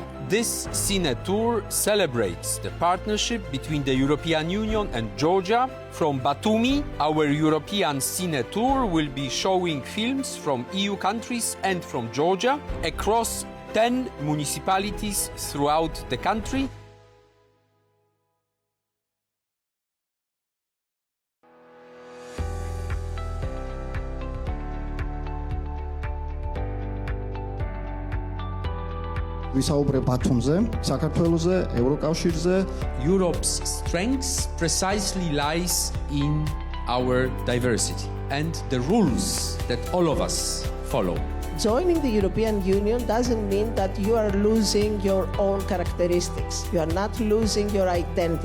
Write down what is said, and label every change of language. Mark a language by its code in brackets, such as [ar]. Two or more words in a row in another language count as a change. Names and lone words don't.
[en] This Cine Tour celebrates the partnership between the European Union and Georgia. From Batumi, our European Cine Tour will be showing films from EU countries and from Georgia across 10 municipalities throughout the country. [ka] ვისაუბრებ ბათუმზე, საქართველოზე, ევროკავშირზე. [en] Europe's strength precisely lies in our diversity and the rules that all of us follow. Joining the European Union doesn't mean that you are losing your own characteristics. You are not losing your identity.